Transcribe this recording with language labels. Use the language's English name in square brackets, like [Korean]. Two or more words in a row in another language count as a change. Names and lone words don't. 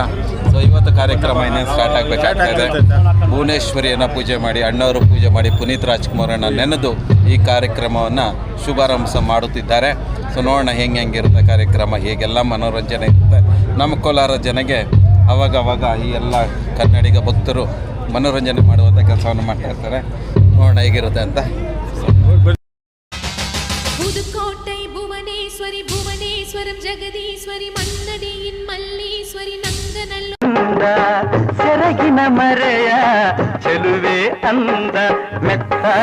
[Kannada] ಸೊ ಇವತ್ತು ಕಾರ್ಯಕ್ರಮ ಇನ್ನೇನು ಸ್ಟಾರ್ಟ್ ಆಗಬೇಕಾಗ್ತಾಯಿದೆ. ಭುವನೇಶ್ವರಿಯನ್ನು ಪೂಜೆ ಮಾಡಿ, ಅಣ್ಣವರು ಪೂಜೆ ಮಾಡಿ, ಪುನೀತ್ ರಾಜ್ಕುಮಾರನ್ನು ನೆನೆದು ಈ ಕಾರ್ಯಕ್ರಮವನ್ನು ಶುಭಾರಂಭ ಮಾಡುತ್ತಿದ್ದಾರೆ. ಸೊ ನೋಡೋಣ ಹೆಂಗಿರುತ್ತೆ ಕಾರ್ಯಕ್ರಮ, ಹೇಗೆಲ್ಲ ಮನೋರಂಜನೆ ಇರುತ್ತೆ. ನಮ್ಮ ಕೋಲಾರ ಜನಗೆ ಅವಾಗವಾಗ ಈ ಎಲ್ಲ ಕನ್ನಡಿಗ ಭಕ್ತರು ಮನೋರಂಜನೆ ಮಾಡುವಂಥ ಕೆಲಸವನ್ನು ಮಾಡ್ತಾ ಇರ್ತಾರೆ. ನೋಡೋಣ ಹೇಗಿರುತ್ತೆ ಅಂತ. [Tamil] புதுக்கோட்டை புவனேஸ்வரி புவனேஸ்வரம் ஜெகதீஸ்வரி மன்னடியின் மல்லீஸ்வரி நங்கநல்லூர் [Kannada] ಸೆರಗಿನ ಮರೆಯ ಚೆಲುವೆ ಅಂದ ಮೆತ್ತ.